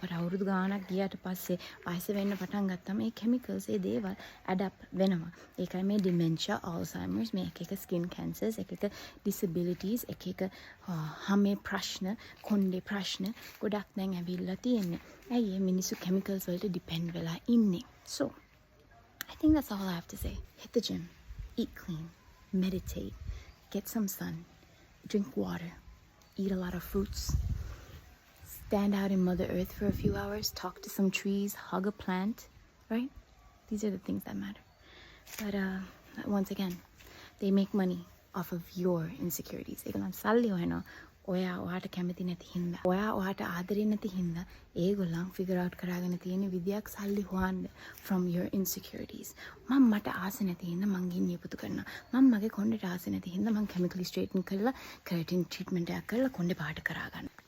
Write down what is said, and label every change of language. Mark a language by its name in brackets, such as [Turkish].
[Sinhala] අපට අවුරුදු ගාණක් ගියාට පස්සේ වයස වෙන්න පටන් ගත්තම මේ chemicals ඒ දේවල් ඇඩප් වෙනවා. ඒකයි මේ dementia, Alzheimer's, මේ එක skin cancers, එක disabilities, එක හැමේ ප්‍රශ්න, කොණ්ඩේ ප්‍රශ්න ගොඩක් දැන් ඇවිල්ලා තියෙන්නේ. ඇයි මේ මිනිස්සු chemicals වලට depend වෙලා ඉන්නේ? [English] So I think that's all I have to say. Hit the gym, eat clean, meditate, get some sun, drink water, eat a lot of fruits, stand out in Mother Earth for a few hours, talk to some trees, hug a plant, right? These are the things that matter. But once again, they make money off of your insecurities. [Sinhala] ඒගොල්ලන් සල්ලි හොයනවා. ඔයාට කැමති නැති හින්දා. ඔයාට ආදරේ නැති හින්දා ඒගොල්ලන් figure out කරගෙන තියෙන විදියක් සල්ලි හොයන්න [English] from your insecurities. [Sinhala] මට ආස නැති හින්දා මං ගින් නියපොතු කරනවා. මගේ කොණ්ඩේට ආස නැති හින්දා මං chemically straighten කරලා keratin treatment එකක් කරලා කොණ්ඩේ පාට කරා ගන්න.